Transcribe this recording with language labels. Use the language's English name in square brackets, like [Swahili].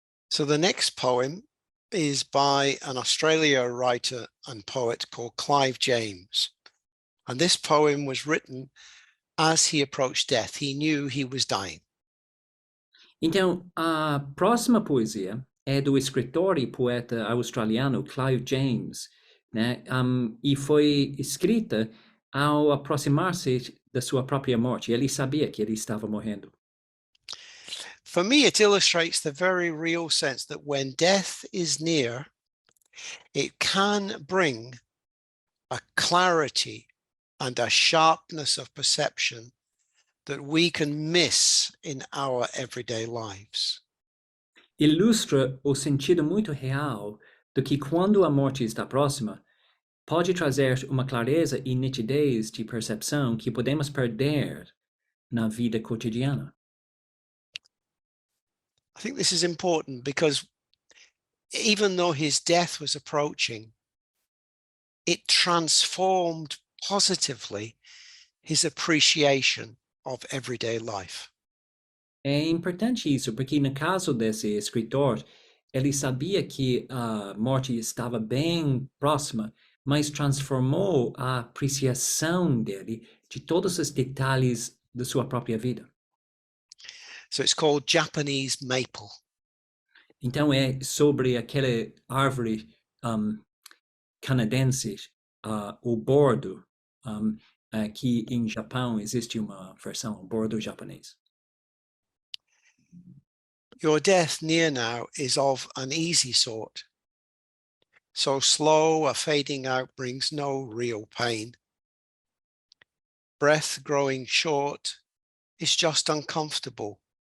[English] So the next poem is by an Australian writer and poet called Clive James. And this poem was written as he approached death. He knew he was dying. [Portuguese] Então, a próxima poesia é do escritor e poeta australiano Clive James, né? E foi escrita ao aproximar-se da sua própria morte. Ele sabia que ele estava morrendo. [English] For me, it illustrates the very real sense that when death is near, it can bring a clarity and a sharpness of perception that we can miss in our everyday lives. [Portuguese] Ilustra o sentido muito real de que quando a morte está próxima, pode trazer uma clareza e nitidez de percepção que podemos perder na vida cotidiana. [English] I think this is important because even though his death was approaching, it transformed positively his appreciation of everyday life. [Portuguese] É importante isso, porque no caso desse escritor, ele sabia que a morte estava bem próxima, mas transformou a apreciação dele de todos os detalhes da sua própria vida. [English] So it's called Japanese maple. [Portuguese] Então é sobre aquela árvore canadense, o bordo, que em Japão existe uma versão, o bordo japonês. [English] Your death near now is of an easy sort. So slow a fading out brings no real pain. Breath growing short is just uncomfortable.